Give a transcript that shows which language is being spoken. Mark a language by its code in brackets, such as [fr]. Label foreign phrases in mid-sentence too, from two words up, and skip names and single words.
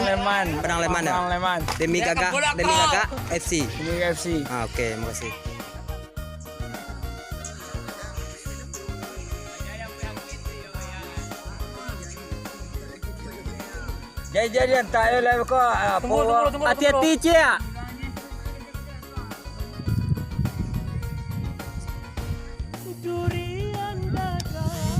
[id] Leman Padang Leman ya. Padang Leman Demi Gagak FC. ini FC Ah, oke, makasih. [min] jadi tayo lah ko [id] Hati-hati Cek. durian dagang